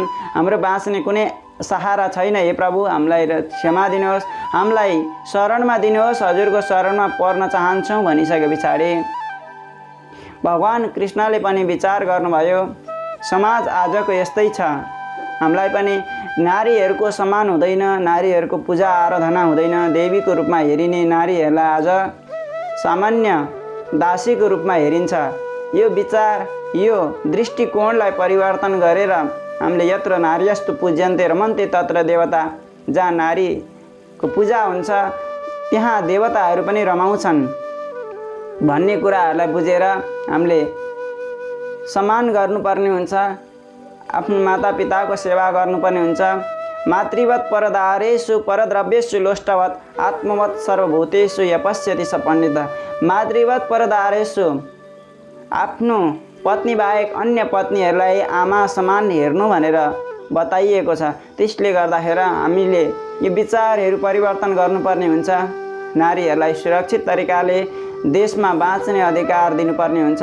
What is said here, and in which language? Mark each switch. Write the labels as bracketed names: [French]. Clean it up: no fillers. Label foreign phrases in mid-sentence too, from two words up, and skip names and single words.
[Nepali] हाम्रो बाँच्ने कुनै सहारा छैन, हे प्रभु हामीलाई क्षमा दिनुहोस्, हामीलाई शरणमा दिनुहोस्, हजुरको शरणमा पर्न चाहन्छौँ भनिसके पछाडि भगवान कृष्णले पनि विचार गर्नुभयो, समाज आजको यस्तै छ, हामीलाई पनि नारीहरूको सम्मान हुँदैन, नारीहरूको पूजा आराधना हुँदैन, देवीको रूपमा हेरिने नारीहरूलाई आज सामान्य दासीको रूपमा हेरिन्छ। यो विचार, यो दृष्टिकोणलाई परिवर्तन गरेर हामीले [Sanskrit] यत्र नार्यस्तु पूज्यन्ते रमन्ते तत्र देवता, [Nepali] जहाँ नारीको पूजा हुन्छ त्यहाँ देवताहरू पनि रमाउँछन् भन्ने कुराहरूलाई बुझेर हामीले सम्मान गर्नुपर्ने हुन्छ, आफ्नो मातापिताको सेवा गर्नुपर्ने हुन्छ। [Sanskrit] मातृवत् परदारेषु परद्रव्येषु लोष्टवत् आत्मवत् सर्वभूतेषु यपश्यति स पण्डितः। मातृवत् परदारेषु [Nepali] आफ्नो पत्नी बाहेक अन्य पत्नीहरूलाई आमा समान हेर्नु भनेर बताइएको छ। त्यसले गर्दाखेरि हामीले यो विचारहरू परिवर्तन गर्नुपर्ने हुन्छ। नारीहरूलाई सुरक्षित तरिकाले देशमा बाँच्ने अधिकार दिनुपर्ने हुन्छ।